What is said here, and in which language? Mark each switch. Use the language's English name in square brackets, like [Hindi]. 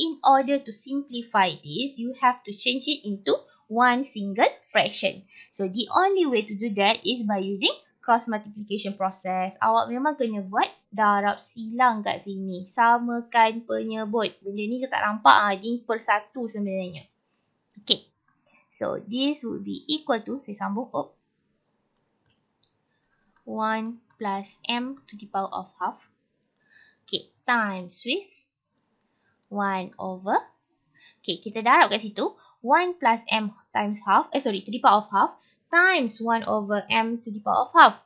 [English] In order to simplify this, you have to change it into one single fraction. So the only way to do that is by using cross multiplication process. [Malay] Awak memang kena buat darab silang kat sini. Samakan penyebut. Benda ni kita tak nampak. Ini per satu sebenarnya. Okay. [English] So this would be equal to, saya sambung, 1 plus m to the power of half. Okay, times with 1 over. Okay, kita darab kat situ. 1 plus m times half, to the power of half, times 1 over m to the power of half.